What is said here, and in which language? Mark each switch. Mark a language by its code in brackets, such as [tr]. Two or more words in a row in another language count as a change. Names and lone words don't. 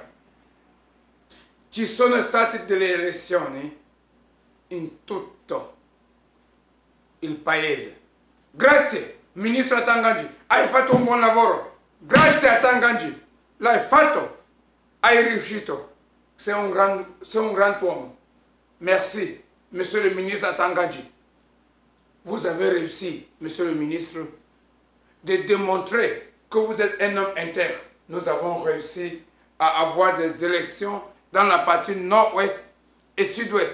[it] Ci sono state delle elezioni in tutto il paese. Grazie, ministro Atanganji, hai fatto un buon lavoro. Grazie Atanganji, l'hai fatto, hai riuscito. [fr] C'est un grand homme. Merci, monsieur le ministre Atanganji. Vous avez réussi, monsieur le ministre, de démontrer que vous êtes un homme intègre. Nous avons réussi à avoir des élections dans la partie nord-ouest et sud-ouest.